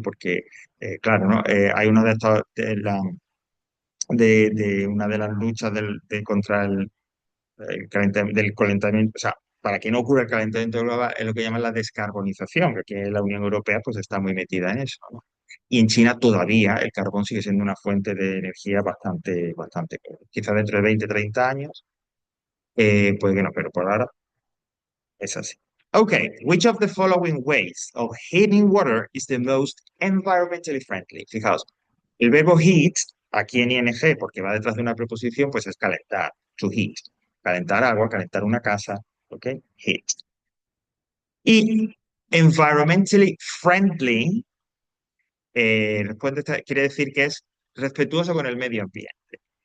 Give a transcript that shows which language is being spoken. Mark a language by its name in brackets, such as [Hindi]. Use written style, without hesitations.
[Spanish] Porque, claro, ¿no? Hay uno de estos, de una de las luchas contra del calentamiento, o sea, para que no ocurra el calentamiento global, es lo que llaman la descarbonización, que aquí la Unión Europea pues está muy metida en eso, ¿no? Y en China todavía el carbón sigue siendo una fuente de energía bastante, bastante, quizás dentro de 20, 30 años, puede que no, pero por ahora es así. [English] Okay, which of the following ways of heating water is the most environmentally friendly? [Spanish] Fijaos, el verbo heat, aquí en ing, porque va detrás de una preposición, pues es calentar, to heat. Calentar agua, calentar una casa, ¿ok? Heat. Y environmentally friendly, quiere decir que es respetuoso con el medio ambiente.